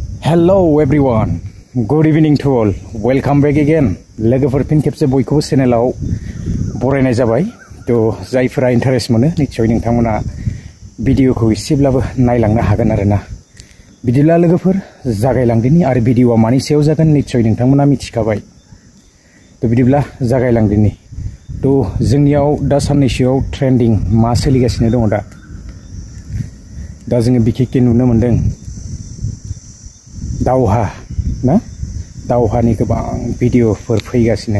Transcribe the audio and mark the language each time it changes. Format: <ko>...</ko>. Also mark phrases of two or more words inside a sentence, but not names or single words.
<en>Hello everyone, good evening to all. Welcome back again.</en> <brx>लोगोफोर फिन खेबसे बयखौबो चेनेलाव बरायनाय जाबाय। तो जायफोरा इन्टारेस्ट मोनो निश्चय नोंथांमोना भिडिअखौ एसेब्लाबो नायलांनो हागोन आरोना। बिदिब्ला लोगोफोर जागायलांदिनि आरो भिडिअआ मानि सायाव जागोन निश्चय नोंथांमोना मिथिखाबाय। तो बिदिब्ला जागायलांदिनि। तो जोंनियाव दा साननैसोआव ट्रेन्डिं मा सोलिगासिनो दङ दा जोङो बिखेखके नुनो मोन्दों दावहा ना दावहानि गोबां भिडिअफोर फैगासिनो।</brx>